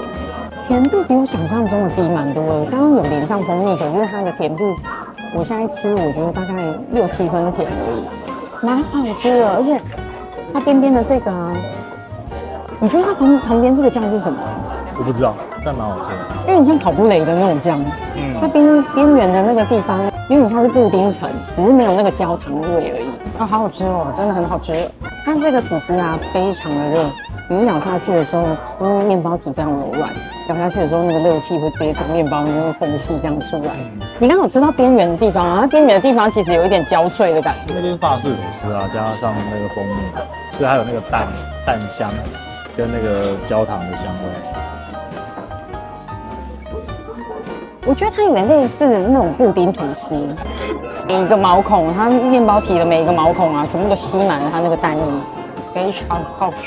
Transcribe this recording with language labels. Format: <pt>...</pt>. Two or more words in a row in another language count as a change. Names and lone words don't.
<zh>甜度比我想象中的低蠻多的。剛剛有淋上蜂蜜，可是它的甜度，我現在吃，我覺得大概6-7分甜而已，蠻好吃的。而且它邊邊的這個啊，你覺得它旁邊這個醬是什麼？我不知道，但蠻好吃的，有點像烤布雷的那種醬。它邊緣的那個地方，有點像是布丁層，只是沒有那個焦糖味而已。啊，好好吃哦，真的很好吃。它這個吐司啊，非常的熱，你一咬下去的時候，因為麵包體非常柔軟，咬下去的時候，那個熱氣會直接從麵包那個縫隙這樣出來。你剛剛有吃到邊緣的地方啊？它邊緣的地方其實有一點焦脆的感覺。那就是法式吐司啊，加上那個蜂蜜，所以它有那個蛋香跟那個焦糖的香味。我覺得它有點類似那種布丁吐司，每一個毛孔，它麵包體的每一個毛孔啊，全部都吸滿了它那個蛋液，非常好吃。</zh>